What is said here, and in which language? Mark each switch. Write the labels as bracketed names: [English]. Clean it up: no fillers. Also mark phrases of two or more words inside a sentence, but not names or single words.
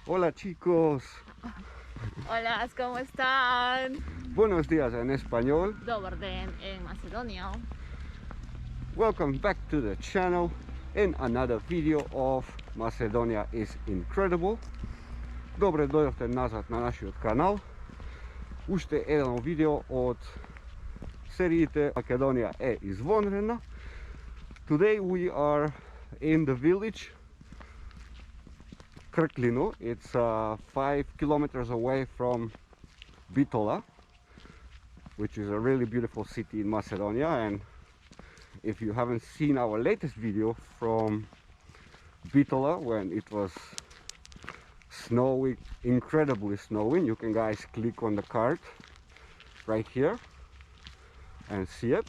[Spanish] Hola chicos, Hola, ¿cómo están? buenos días en español. [Macedonian] Добар ден [Spanish] en Macedonia. [English] Welcome back to the channel in another video of Macedonia is incredible. [Macedonian] Добре дојдовте назад на нашиот канал. Уште еден видео од сериите Македонија е извонредна. [English] Today we are in the village Krklino. It's 5 kilometers away from Bitola, which is a really beautiful city in Macedonia. And if you haven't seen our latest video from Bitola when it was snowing, incredibly snowing, you can guys click on the card right here and see it.